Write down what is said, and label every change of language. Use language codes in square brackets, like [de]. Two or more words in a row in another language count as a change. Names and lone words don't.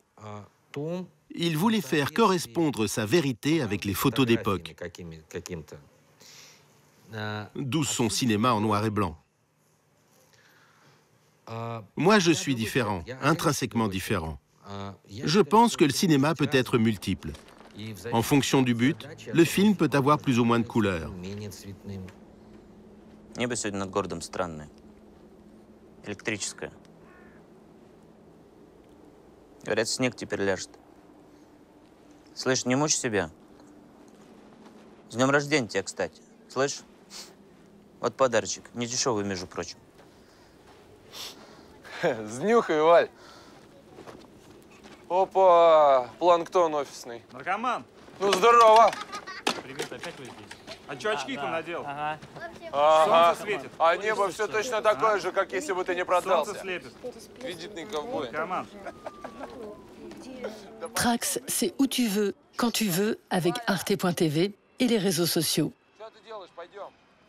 [fr] Il voulait faire correspondre sa vérité avec les photos d'époque, d'où son cinéma en noir et blanc. Moi, je suis différent, intrinsèquement différent. Je pense que le cinéma peut être multiple. En fonction du but, le film peut avoir plus ou moins de couleurs. [ru] Небо сегодня над городом странное. Электрическое. Говорят, снег теперь ляжет. Слышь, не мучь себя. С днем рождения тебя, кстати. Слышь? Вот подарочек. Не дешевый, между прочим. Снюхай, Валь. Опа, планктон офисный. Наркоман. Ну, здорово. Привет, опять вы здесь. А чё очки там надел? Ага. Солнце светит. А небо все точно такое же, как если бы ты не продался. Солнце слепит. Кредитный ковбой. Наркоман. [fr] Trax, c'est où tu veux, quand tu veux, avec Arte.tv et les réseaux sociaux. [ru] Что ты делаешь? Пойдем.